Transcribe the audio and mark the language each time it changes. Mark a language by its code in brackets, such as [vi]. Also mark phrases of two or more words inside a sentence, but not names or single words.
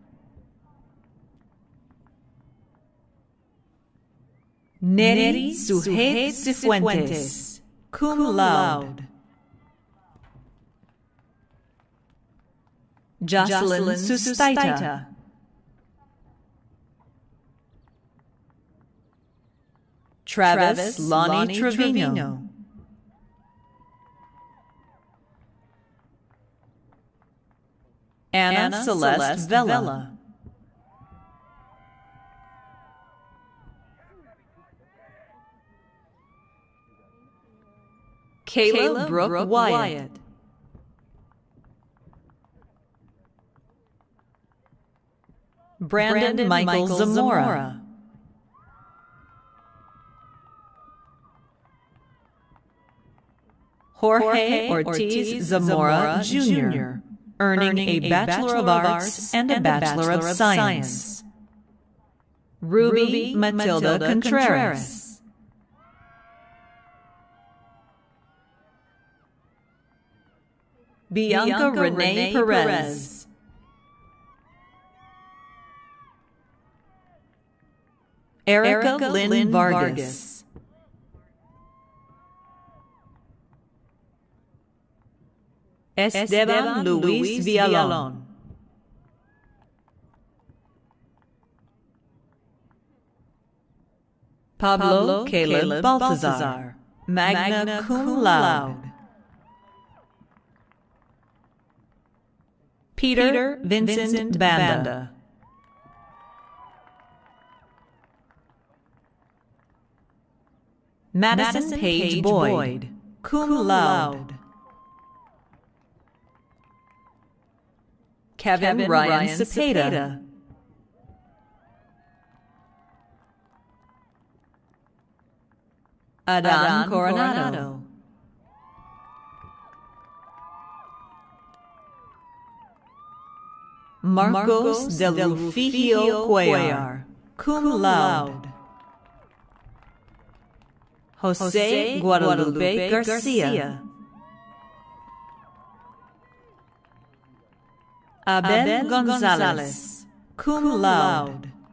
[en] Neri Sujet Cifuentes, [la] cum laude. [en] Jocelyn Sustaita. Travis Lonnie Trevino. Anna Celeste Vela. Kayla Brooke Wyatt. Brandon Michael Zamora. Jorge Ortiz Zamora, Jr., earning a Bachelor of Arts and a Bachelor of Science. Ruby Matilda Contreras. Bianca Renee Perez. Erica Lin Vargas. Esteban Luis Villalon. Pablo Caleb Baltazar, [la] magna cum laude. [en] Peter Vincent Banda. Madison Page Boyd, [la] cum laude. [en] Kevin Ryan Cepeda. Adan Coronado. Marcos del Rufio Cuellar, [la] cum laude. [en] Jose Guadalupe Garcia. Abel Gonzalez, [la] cum laude.